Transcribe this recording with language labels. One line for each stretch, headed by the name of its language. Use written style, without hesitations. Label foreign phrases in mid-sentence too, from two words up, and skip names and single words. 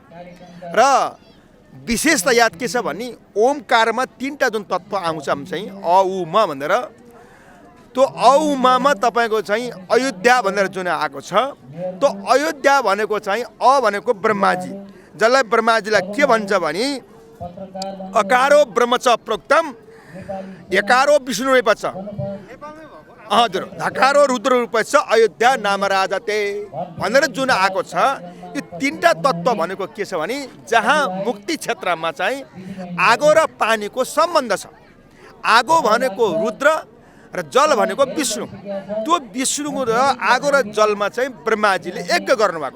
Nepali: र विशेषता याद के छ भने ओमकारमा 3टा जुन तत्त्व आउँछ चाहिँ अ उ म भनेर, त्यो अ उ म तपाईको चाहिँ अयोध्या भनेर जुन आएको छ, त्यो अयोध्या भनेको चाहिँ अ भनेको ब्रह्माजी, जसलाई ब्रह्माजीलाई के भन्छ भने
Sanskrit: अकारो ब्रह्म च प्रोक्तम एकारो विष्णु रूप
Nepali: छ, हजुर
Sanskrit: धकारो रुद्र रूप
Nepali: छ
Sanskrit: अयोध्या नाम राजते
Nepali: भनेर जुन आएको छ। यो 3टा तत्त्व भनेको के छ भने जहाँ मुक्ति क्षेत्रमा चाहिँ आगो र पानीको सम्बन्ध छ। आगो भनेको रुद्र र जल भनेको विष्णु, त्यो विष्णुको र आगो र जलमा चाहिँ ब्रह्माजीले यज्ञ गर्नुभएको